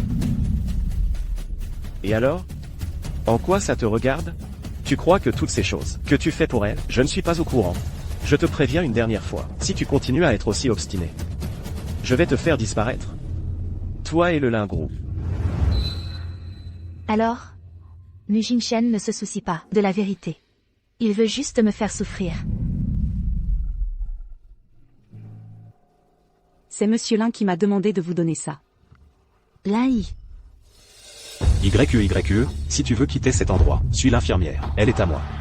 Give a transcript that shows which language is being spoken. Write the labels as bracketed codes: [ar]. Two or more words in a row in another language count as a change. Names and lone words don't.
[fr] Et alors? En quoi ça te regarde? Tu crois que toutes ces choses que tu fais pour elle, je ne suis pas au courant. Je te préviens une dernière fois, si tu continues à être aussi obstiné, je vais te faire disparaître. Toi et le lingrou. Alors? Mu Jingshen ne se soucie pas de la vérité. Il veut juste me faire souffrir. C'est Monsieur Lin qui m'a demandé de vous donner ça. Lai. YQYQE, si tu veux quitter cet endroit, suis l'infirmière, elle est à moi.